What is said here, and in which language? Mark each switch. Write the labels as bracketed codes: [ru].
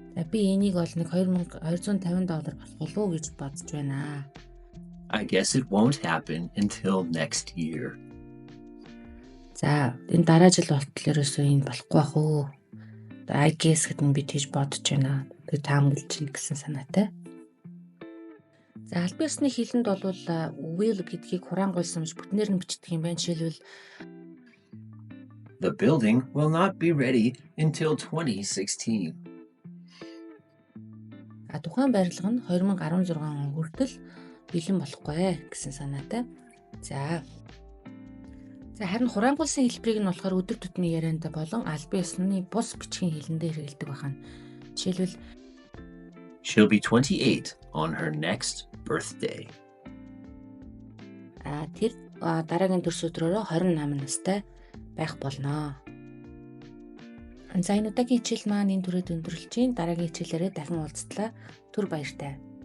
[mn] Би энийг бол нэг $250 болох болов уу гэж бодож байна. [en] I guess it won't happen until next year. [mn] За энэ дараа жил болтол ерөөсөө энэ болохгүй бах уу. I guess гэдэг нь би тийж бодож байна. Тэгээ таамаглаж чинь гэсэн санаатай. За албан ёсны хэлэнд бол will гэдгийг хураангуйлсамж бүтнээр нь бичдэг юм байна. Жишээлбэл [en] The building will not be ready until 2016. [mn] Тухайн барилга нь 2016 он хүртэл бэлэн болохгүй гэсэн санаатай. За харин хураангуйлсан хэлбэрийг нь болохоор өдөр тутмын ярианд болон албан ёсны бус бичгийн хэлэндээ хэрэгэлдэг байна. Жишээлбэл [en] She'll be 28 on her next birthday. [mn] Тэр дараагийн төрс өдрөөрөө 28 настай байх болно. За энэ удаагийн хичээл маань энэ түрээд өндөрлөж чинь дараагийн хичээлээрээ дахин уулзтлаа. Түр баяртай.